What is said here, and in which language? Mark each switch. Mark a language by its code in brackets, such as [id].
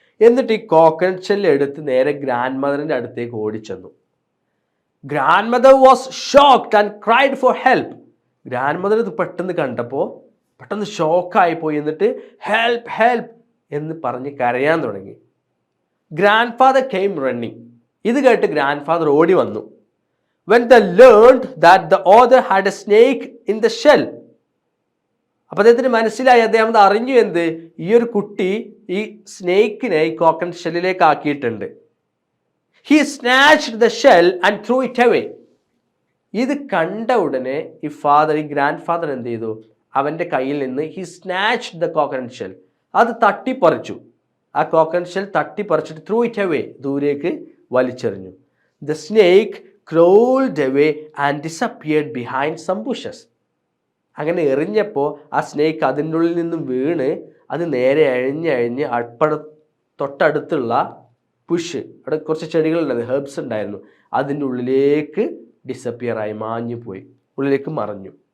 [ml] എന്നിട്ട് ഈ coconut shell എടുത്ത് നേരെ ഗ്രാൻഡ് മദറിൻ്റെ അടുത്തേക്ക് ഓടിച്ചെന്നു. [en] Grandmother was shocked and cried for help. [ml] Grand mother ഇത് പെട്ടെന്ന് കണ്ടപ്പോൾ പെട്ടെന്ന് ഷോക്കായി പോയി. എന്നിട്ട് ഹെൽപ്പ് ഹെൽപ്പ് എന്ന് പറഞ്ഞ് കരയാൻ തുടങ്ങി. [en] Grandfather came running. [ml] ഇത് കേട്ട് ഗ്രാൻഡ് ഫാദർ ഓടി വന്നു. [en] When they learned that the author had a snake in the shell. [ml] അപ്പോൾ അദ്ദേഹത്തിന് മനസ്സിലായി, അദ്ദേഹം അറിഞ്ഞു എന്ത്? ഈ ഒരു കുട്ടി ഈ സ്നേക്കിനെ ഈ കോക്കനട്ട് ഷെല്ലിലേക്ക് ആക്കിയിട്ടുണ്ട്. [en] He snatched the shell and threw it away. [ml] ഇത് കണ്ട ഉടനെ ഈ ഗ്രാൻഡ് ഫാദർ എന്ത് ചെയ്തു? അവൻ്റെ കയ്യിൽ നിന്ന് [en] he snatched the coconut shell. [ml] അത് തട്ടിപ്പറിച്ചു. ആ coconut shell തട്ടിപ്പറിച്ചിട്ട് [en] threw it away, [ml] ദൂരേക്ക് വലിച്ചെറിഞ്ഞു. [en] The snake crawled away and disappeared behind some bushes. [ml] അങ്ങനെ എറിഞ്ഞപ്പോൾ ആ സ്നേക്ക് അതിൻ്റെ ഉള്ളിൽ നിന്നും വീണ് അത് നേരെ അഴിഞ്ഞ് തൊട്ടടുത്തുള്ള പുഷ്, അവിടെ കുറച്ച് ചെടികളുണ്ടായിരുന്നു, ഹെർബ്സ് ഉണ്ടായിരുന്നു, അതിൻ്റെ ഉള്ളിലേക്ക് ഡിസപ്പിയറായി, മാഞ്ഞു പോയി, ഉള്ളിലേക്ക് മറഞ്ഞു.